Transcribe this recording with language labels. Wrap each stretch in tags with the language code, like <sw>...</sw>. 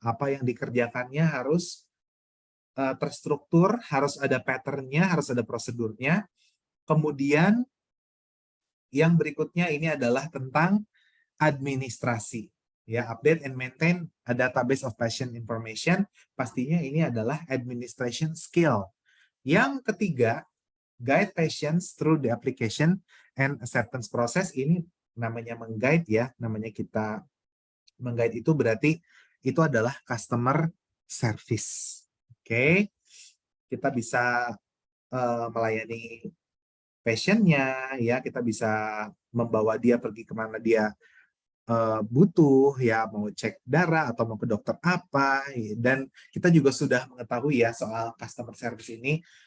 <id>Apa yang dikerjakannya harus terstruktur, harus ada pattern-nya, harus ada prosedurnya. Kemudian yang berikutnya ini adalah tentang administrasi.</id> <en>Ya, update and maintain a database of patient information.</en> <id>Pastinya ini adalah administration skill. Yang ketiga,</id> <en>guide patients through the application and acceptance process.</en> <id>Ini namanya mengguide ya, namanya kita mengguide itu berarti itu adalah customer service. Oke, kita bisa melayani passionnya, ya kita bisa membawa dia pergi kemana dia butuh, ya mau cek darah atau mau ke dokter apa, dan kita juga sudah mengetahui ya soal customer service ini</id>